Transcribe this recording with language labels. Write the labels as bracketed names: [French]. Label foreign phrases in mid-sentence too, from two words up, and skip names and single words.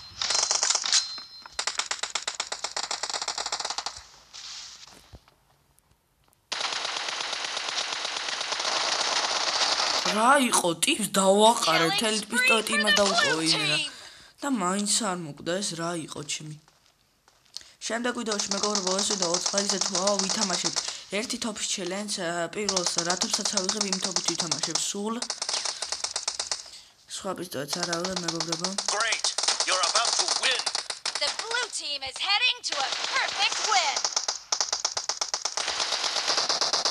[Georgian] რა იყო ტიპს დავაყარე თელი პისტოლეტი იმას დაუყოვე იმენა და მაინც არ მოკვდა ეს რა იყო ჩემი შემდეგ ვიდეოში მეგობრებო ეს ვიდეო 20 წელიწადზე თუ ვითამაშებ ერთი თოფის ჩელენჯს პირველს რა თოფსაც ავიღებ იმ თოფით ვითამაშებ სულ სხვა პისტოლეტს არ ავიღებ მეგობრებო [English] Great. You're about to win. The blue team is heading to a perfect win.